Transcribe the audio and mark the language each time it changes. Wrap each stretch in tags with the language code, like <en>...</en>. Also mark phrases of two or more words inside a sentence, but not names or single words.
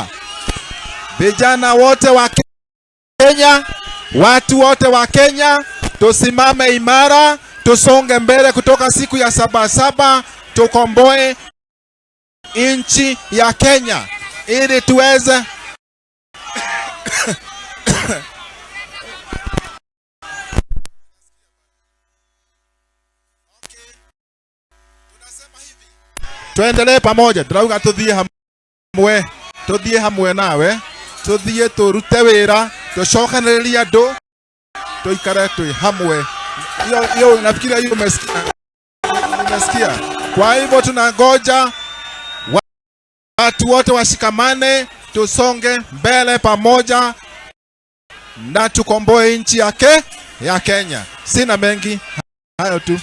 <sw>Vijana wote wa Kenya, watu wote wa Kenya, tusimame imara, tusonge mbele kutoka siku ya Sabasaba, tukomboe nchi ya Kenya ili tuweze tuendelee pamoja.</sw> <ki>Turauga tuthie hamwe nawe, tuthie turute wira, tucokanĩrĩrie andũ, tuikare tui hamwe.</ki> <sw>Hiyo nafikiria hiyo umesikia. Kwa hivyo tunangoja watu wote washikamane, tusonge mbele pamoja na tukomboe nchi ya Kenya. Sina mengi, hayo tu.</sw>